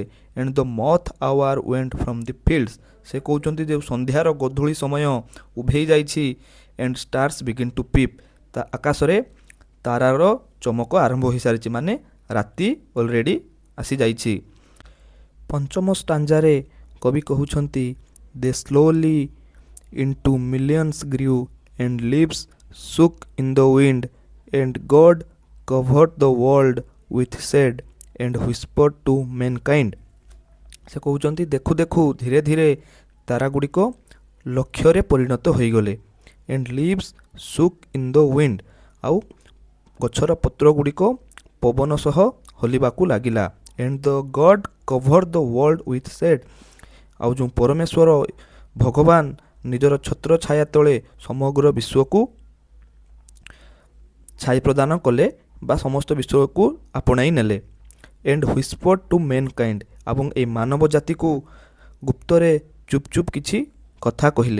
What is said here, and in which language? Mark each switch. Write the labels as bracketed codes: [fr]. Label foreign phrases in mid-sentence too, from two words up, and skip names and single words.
[en] and the moth hour went from the fields. [or] ସେ କହୁଛନ୍ତି ଯେ ସନ୍ଧ୍ୟାର ଗୋଧୂଳି ସମୟ ଉଭେଇ ଯାଇଛି। [en] and stars begin to peep. [or] ତା ଆକାଶରେ ତାରାର ଚମକ ଆରମ୍ଭ ହୋଇସାରିଛି, ମାନେ ରାତି ଅଲରେଡ଼ି ଆସିଯାଇଛି। ପଞ୍ଚମ ଷ୍ଟାଞ୍ଜାରେ କବି କହୁଛନ୍ତି [en] they slowly into millions grew and leaves shook in the wind and God covered the world with shade and whispered to mankind। [or] ସେ କହୁଛନ୍ତି ଦେଖୁ ଦେଖୁ ଧୀରେ ଧୀରେ ତାରାଗୁଡ଼ିକ ଲକ୍ଷ୍ୟରେ ପରିଣତ ହୋଇଗଲେ। [en] and leaves shook in the wind। [or] ଆଉ ଗଛର ପତ୍ରଗୁଡ଼ିକ ପବନ ସହ ହଲିବାକୁ ଲାଗିଲା। [en] and the God covered the world with shade। [or] ଆଉ ଯେଉଁ ପରମେଶ୍ୱର ଭଗବାନ ନିଜର ଛତ୍ର ଛାୟା ତଳେ ସମଗ୍ର ବିଶ୍ୱକୁ ଛାଇ ପ୍ରଦାନ କଲେ ବା ସମସ୍ତ ବିଶ୍ୱକୁ ଆପଣାଇ ନେଲେ। [en] and whispered to mankind. [or] ଏବଂ ଏହି ମାନବ ଜାତିକୁ ଗୁପ୍ତରେ ଚୁପ୍ ଚୁପ୍ କିଛି କଥା କହିଲେ।